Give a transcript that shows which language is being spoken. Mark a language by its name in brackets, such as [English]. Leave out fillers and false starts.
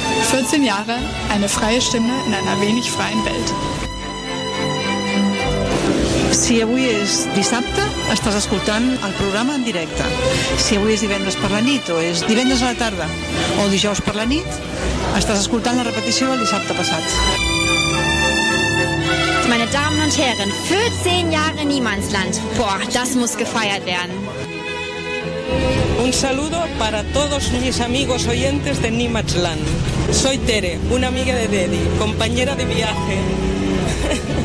[German] 14 Jahre eine freie Stimme in einer wenig freien Welt. [Catalan] Si avui és dissabte, estàs escoltant el programa en directe. Si avui és divendres per la nit o és divendres a la tarda o dijous per la nit, estàs escoltant la repetició del dissabte passat. [German] Meine Damen und Herren, 14 Jahre Niemandsland. Boah, das muss gefeiert werden. [Spanish] Un saludo para todos mis amigos oyentes de Niemandsland. Soy Tere, una amiga de Dedi, compañera de viaje.